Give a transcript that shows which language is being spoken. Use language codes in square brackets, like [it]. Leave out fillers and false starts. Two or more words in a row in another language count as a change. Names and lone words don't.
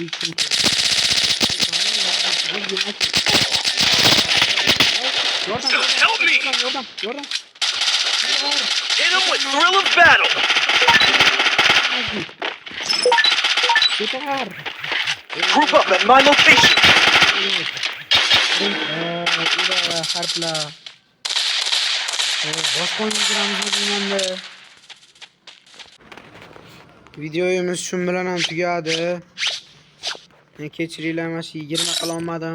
[en] Help me! Hit him with thrill of battle. Group up at my location. [uz] Videoyimiz shu bilan ham tugadi. Kechiringlar, mana shu 20 qila olmadim.